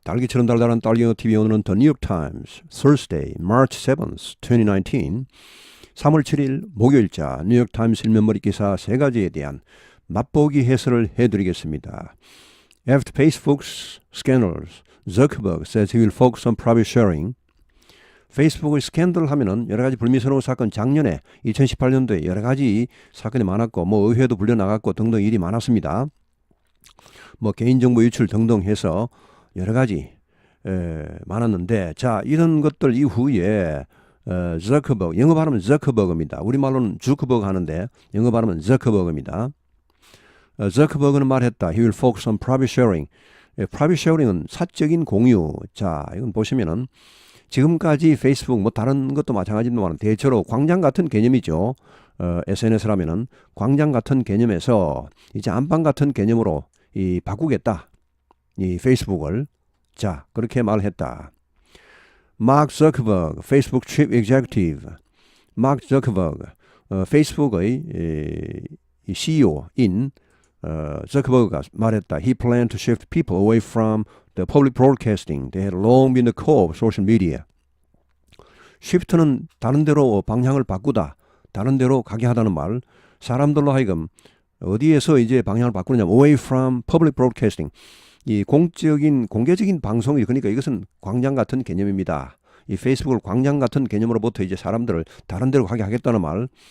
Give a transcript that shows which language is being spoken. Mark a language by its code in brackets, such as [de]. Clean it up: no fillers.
[ko] 딸기처럼 달달한 딸기어 TV 오늘은 The New York Times [en] Thursday, March 7th, 2019 [ko] 3월 7일 목요일자 뉴욕 타임스 일면머리 기사 세 가지에 대한 맛보기 해설을 해드리겠습니다. [en] After Facebook's scandals, Zuckerberg says he will focus on private sharing. [ko] 페이스북의 스캔들 하면은 여러 가지 불미스러운 사건, 작년에 2018년도에 여러 가지 사건이 많았고 뭐 의회도 불려나갔고 등등 일이 많았습니다. 뭐 개인정보 유출 등등 해서 여러 가지 많았는데, 자, 이런 것들 이후에 저커버그, 영어 발음은 저커버그입니다. 우리말로는 주커버그 하는데 영어 발음은 저커버그입니다. 저커버그는 말했다. [en] He will focus on private sharing. [ko] private sharing은 사적인 공유. 자, 이건 보시면은 지금까지 페이스북 뭐 다른 것도 마찬가지지만 대체로 광장 같은 개념이죠. SNS라면은 광장 같은 개념에서 이제 안방 같은 개념으로 바꾸겠다. 이 페이스북을. 자, 그렇게 말했다. 마크 저커버그, 페이스북 chief executive. 마크 저커버그, 페이스북의 CEO인 저커버그가 말했다. [en] He planned to shift people away from the public broadcasting. They had long been the core of social media. [ko] shift는 다른 데로 방향을 바꾸다. 다른 데로 가게 하다는 말. 사람들로 하여금 어디에서 이제 방향을 바꾸느냐면 [en] away from public broadcasting. [ko] 이 공개적인 방송이, 그러니까 이것은 광장 같은 개념입니다. 이 페이스북을 광장 같은 개념으로부터 이제 사람들을 다른 데로 가게 하겠다는 말.